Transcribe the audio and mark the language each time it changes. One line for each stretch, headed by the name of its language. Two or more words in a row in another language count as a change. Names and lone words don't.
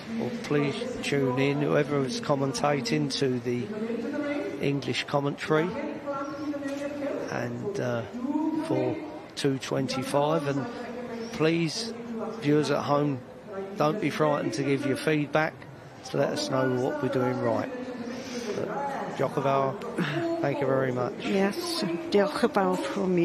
English: Well, please tune in, whoever is commentating, to the English commentary and for 225. And please, viewers at home, don't be frightened to give your feedback to let us know what we're doing right. Jokovar, thank you very much. Yes,
Welsh: diolch yn fawr
English: from me.